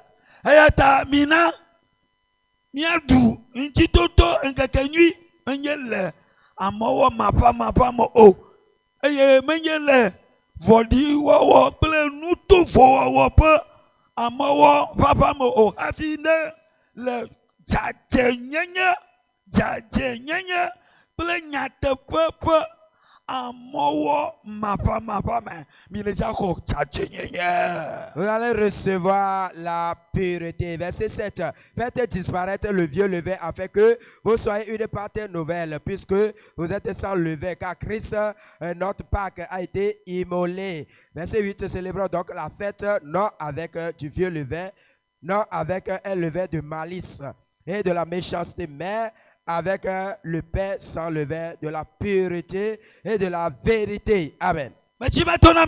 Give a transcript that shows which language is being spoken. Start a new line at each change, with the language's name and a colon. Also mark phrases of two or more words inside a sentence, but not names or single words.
Ewe: Eya ta mina miaɖu ŋtsitoto ŋkekenyui menye le amɔwɔ mapamapa me o eye menye le vɔɖiwɔwɔ kple nutovowɔwɔ ƒe amɔwɔ papa me o hafi ne le dzadzenyenye kple nyateƒe ƒe amɔwɔ mapamapa me mi le dza xɔ dzadzenyenye.
French: Vous allez recevoir la pureté. Verset 7. Faites disparaître le vieux levain afin que vous soyez une pâte nouvelle, puisque vous êtes sans levain, car Christ, notre Pâque, a été immolé. Verset 8. Célébrons donc la fête non avec du vieux levain, non avec un levain de malice et de la méchanceté, mais avec le pain sans levain, de la pureté et de la vérité.